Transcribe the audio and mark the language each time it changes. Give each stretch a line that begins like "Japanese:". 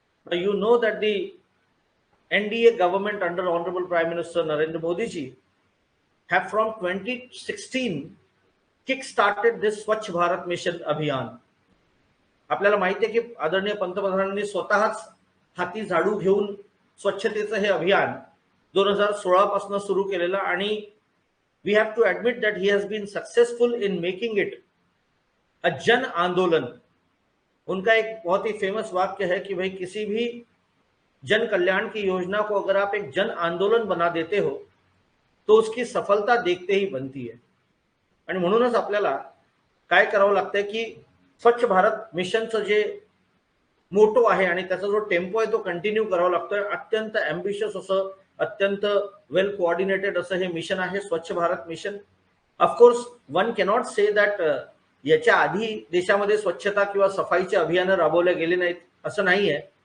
English: Now you know that the NDA government under Honorable Prime Minister Narendra Modi ji have from 2016 kick-started this Swachh Bharat Mission Abhiyan.
Marathi: आपल्याला माहिती आहे की आदरणीय पंतप्रधानांनी स्वतःच हाती झाडू घेऊन स्वच्छतेचं हे अभियान 2016 पासून सुरू केलेलं आणि
English: We have to admit that he has been successful in making it a जन आंदोलन.
Hindi: उनका एक बहुत ही फेमस वाक्य है कि भाई किसी भी जन कल्याण की योजना को अगर आप एक जन आंदोलन बना देते हो तो उसकी सफलता देखते ही बनती है.
Marathi: आणि म्हणूनच आपल्याला काय करावं लागतंय की स्वच्छ भारत मिशनचं जे मोटो आहे आणि त्याचा जो टेम्पो आहे तो कंटिन्यू करावा लागतोय. अत्यंत एम्बिशियस असं अत्यंत वेल कोऑर्डिनेटेड असं हे मिशन आहे स्वच्छ Bharat mission.
English: of course one cannot say that
Marathi: याच्या आधी देशामध्ये स्वच्छता किंवा सफाईचे अभियान राबवले गेले नाहीत असं नाहीये.